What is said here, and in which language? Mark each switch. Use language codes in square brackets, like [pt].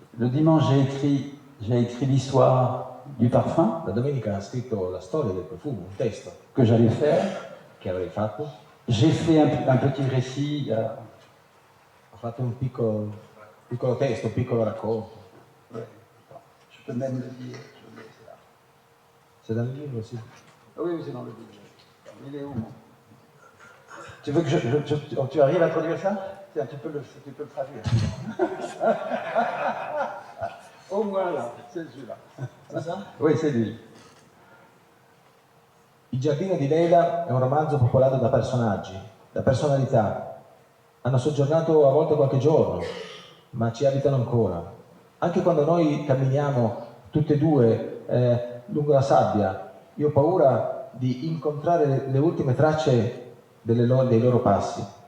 [fr] dimanche, j'ai écrit l'histoire du parfum [it] la domenica ha scritto la storia del profumo, un testo [fr] que j'allais faire. [it] che avrei fatto. [fr] J'ai fait un petit récit. [it] Ho fatto un piccolo testo, un piccolo racconto. [fr] Je peux même le dire. Je le laisse là. [it] C'è dal libro, sì. [fr] Ah oui, c'est dans le livre. Il est où? Tu veux que tu arrives à traduire ça? Tiens, tu peux le traduire. Au moins là, c'est celui-là. C'est ça? Oui, c'est lui. [it] Il giardino di Leila è un romanzo popolato da personaggi, da personalità. Hanno soggiornato a volte qualche giorno, ma ci abitano ancora. Anche quando noi camminiamo tutte e due lungo la sabbia, io ho paura di incontrare le ultime tracce dei loro passi.